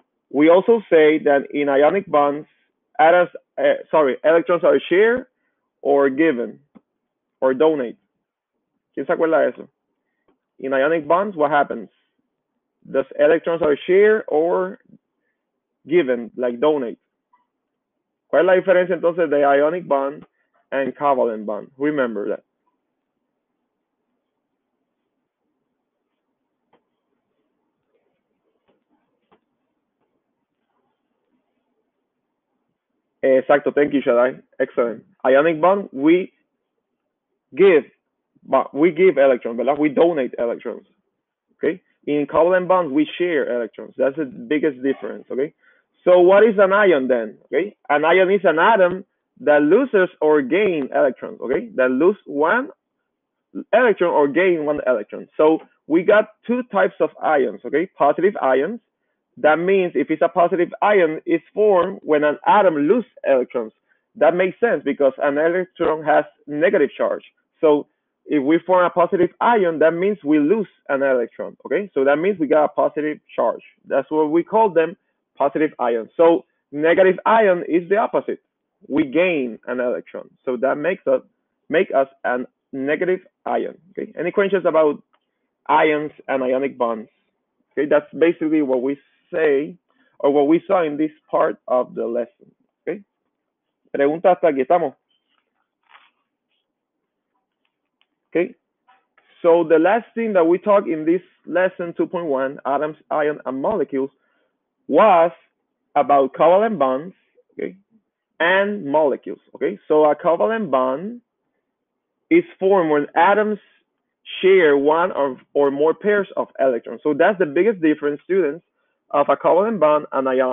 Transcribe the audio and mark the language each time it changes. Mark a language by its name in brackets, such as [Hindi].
[English] We also say that in ionic bonds, electrons are shared or given or donate. [Spanish] ¿Quién se acuerda de eso? [English] In ionic bonds, what happens? The electrons are shared or given, like donate. [Spanish] ¿Cuál es la diferencia entonces de [English] ionic bond and covalent bond? Remember that. Exacto, thank you, Shaddai. Excellent. Ionic bond, we give electrons, [Spanish] ¿verdad? [English] We donate electrons. Okay. In covalent bonds, we share electrons. That's the biggest difference. Okay. So what is an ion then? Okay. An ion is an atom that loses or gain electrons. Okay. That lose one electron or gain one electron. So we got two types of ions. Okay. Positive ions. That means if it's a positive ion, it's formed when an atom loses electrons. That makes sense because an electron has negative charge. So if we form a positive ion, that means we lose an electron. Okay, so that means we got a positive charge. That's what we call them, positive ions. So negative ion is the opposite. We gain an electron. So that makes us a negative ion. Okay, any questions about ions and ionic bonds? Okay, that's basically what we say or what we saw in this part of the lesson. [Spanish] Okay, preguntas hasta aquí estamos. [English] Okay, so the last thing that we talked in this lesson 2.1, atoms, ions, and molecules, was about covalent bonds, okay, and molecules. Okay, so a covalent bond is formed when atoms share one or more pairs of electrons. So that's the biggest difference, students, of a covalent bond and